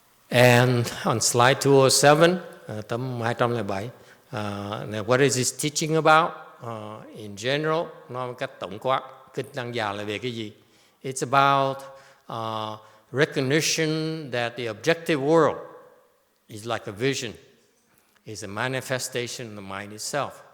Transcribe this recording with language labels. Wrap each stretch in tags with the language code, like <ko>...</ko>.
<en>And on slide 207,</en> <vi>tấm 207,</vi> <en>what is this teaching about? In general,</en> <vi>nói một cách tổng quát, kinh Tăng Già là về cái gì?</vi> <en>It's about recognition that the objective world is like a vision, is a manifestation of the mind itself.</en>